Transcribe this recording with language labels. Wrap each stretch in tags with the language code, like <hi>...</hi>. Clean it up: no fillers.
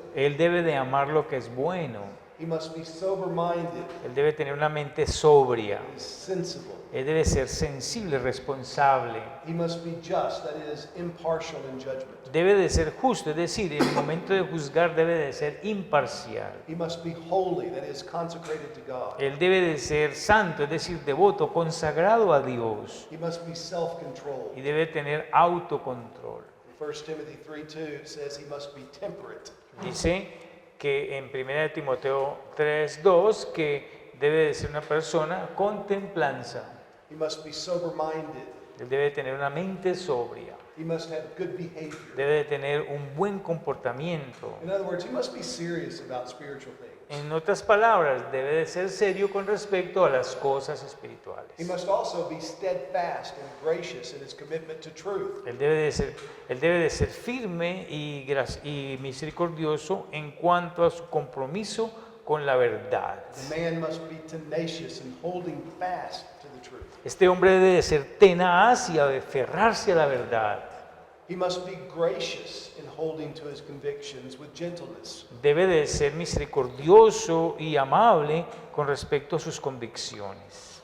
<es>Él debe de amar lo que es bueno.</es> <en>He must be sober-minded.</en> <es>Él debe tener una mente sobria.</es> <en>He is sensible.</en> <es>Él debe ser sensible, responsable.</es> <en>He must be just, that is, impartial in judgment.</en> <es>Debe de ser justo, es decir, en el momento de juzgar debe de ser imparcial.</es> <en>He must be holy, that is, consecrated to God.</en> <es>Él debe de ser santo, es decir, devoto, consagrado a Dios.</es> <en>He must be self-controlled.</en> <es>Y debe tener autocontrol.</es> <en>1 Timothy 3:2 says he must be temperate.</en> <es>Dice que en 1 de Timoteo 3:2 que debe de ser una persona con templanza.</es> <en>He must be sober-minded.</en> <es>Él debe de tener una mente sobria.</es> <en>He must have good behavior.</en> <es>Debe de tener un buen comportamiento.</es> <en>In other words, he must be serious about spiritual things.</en> <es>En otras palabras, debe de ser serio con respecto a las cosas espirituales.</es> <en>He must also be steadfast and gracious in his commitment to truth.</en> <es>Él debe de ser firme y misericordioso en cuanto a su compromiso con la verdad.</es> <en>The man must be tenacious in holding fast to the truth.</en> <es>Este hombre debe de ser tenaz y aferrarse a la verdad.</es> <en>He must be gracious in holding to his convictions with gentleness.</en> <es>Debe de ser misericordioso y amable con respecto a sus convicciones.</es>